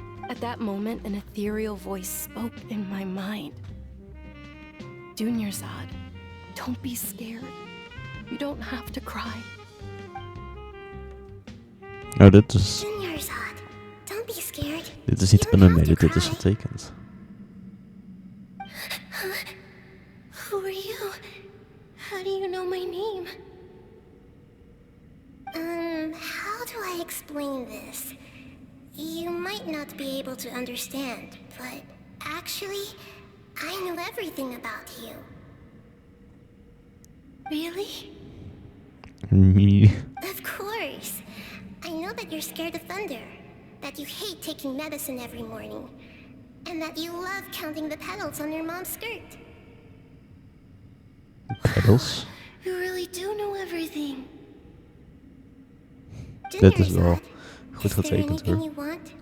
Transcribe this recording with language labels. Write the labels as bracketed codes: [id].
[en] At that moment, an ethereal voice spoke in my mind. Dunyarzad, don't be scared. You don't have to cry. [nl] Oh, dit is... [en] Dunyarzad, don't be scared. [nl] Dit is niet animated, dit is getekend. [en] Who are you? How do you know my name? How do I explain this? You might not be able to understand, but actually, I know everything about you. Really? Me. Of course. I know that you're scared of thunder, that you hate taking medicine every morning, and that you love counting the petals on your mom's skirt. Petals? You really do know everything. [nl] Dit is wel goed getekend hoor.